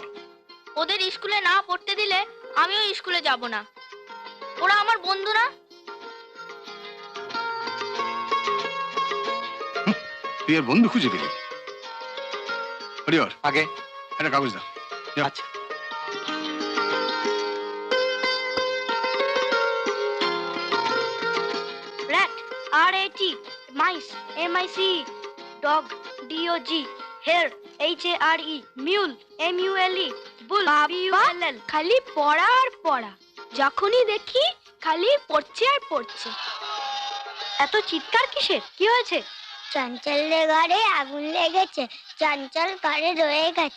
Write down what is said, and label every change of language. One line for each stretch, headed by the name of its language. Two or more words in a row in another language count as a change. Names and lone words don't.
Bangla: ওদের স্কুলে না পড়তে দিলে আমিও স্কুলে যাব না। ওরা আমার বন্ধু না। তুই আর বন্ধু খুঁজে পেলি? হরিহর, আগে একটা কাগজ দাও। আচ্ছা।
English: rat, R-A-T, mice, M-I-C, dog, D-O-G, hare, H-A-R-E, mule, M-U-L-E, bull, B-U-L-L.
Bangla: খালি পড়া আর পড়া। যখনই দেখি খালি পড়ছে আর পড়ছে। এত চিৎকার কিসের? কি হয়েছে? চঞ্চলের ঘরে আগুন লেগেছে, চঞ্চল ঘরে রয়ে গেছে।